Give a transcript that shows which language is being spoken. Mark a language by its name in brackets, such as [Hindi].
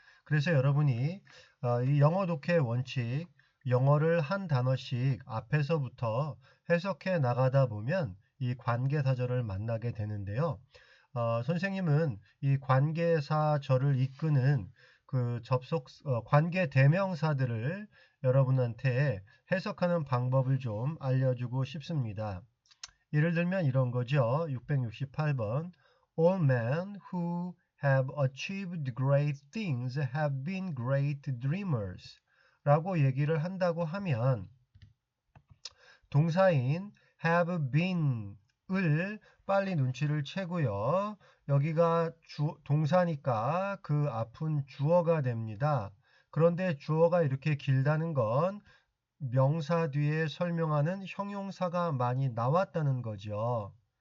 [Korean] 그래서 여러분이 이 영어 독해 원칙, 영어를 한 단어씩 앞에서부터 해석해 나가다 보면 이 관계사절을 만나게 되는데요. 선생님은 이 관계사절을 이끄는 그 관계 대명사들을 여러분한테 해석하는 방법을 좀 알려주고 싶습니다. 예를 들면 이런 거죠. 668번. [English] All men who have achieved great things have been great dreamers. [Korean] 라고 얘기를 한다고 하면 동사인 [English] have been [Korean] 을 빨리 눈치를 채고요. 여기가 동사니까 그 앞은 주어가 됩니다. 그런데 주어가 이렇게 길다는 건 명사 뒤에 설명하는 형용사가 많이 나왔다는 거죠.